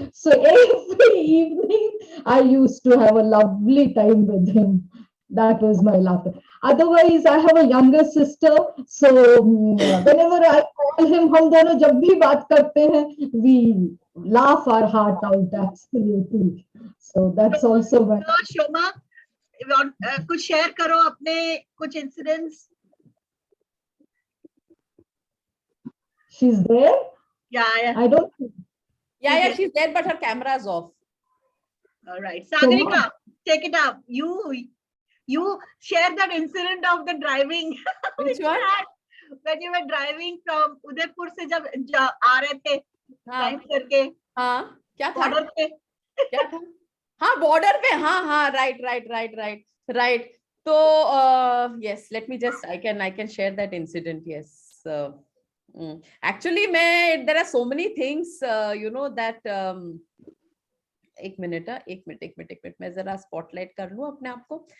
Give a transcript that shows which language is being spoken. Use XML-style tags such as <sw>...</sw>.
<en>So every evening I used to have a lovely time with him। That was my laughter। Otherwise I have a younger sister, so whenever I call him,</en> <hi>हम दोनों जब भी बात करते हैं,</hi> <en>we laugh our heart out, absolutely। So that's also my।</en> <hi>शोमा, कुछ share करो अपने कुछ incidents.</hi> <en>She's there? Yeah। I don't। Yeah, she's there, but her camera is off। All right, Sagarika, take it up। You share that incident of the driving। Which one? When you were driving from Udaipur</en> <hi>से जब आ रहे थे drive करके। हाँ, क्या था? Border पे क्या था? हाँ, बॉर्डर पे। हाँ, राइट।</hi> <en>तो yes, let me just, I can share that incident। Yes, actually there are so many things, you know, that</en> <hi>एक मिनट मैं जरा स्पॉटलाइट कर लूं अपने आप को।</hi>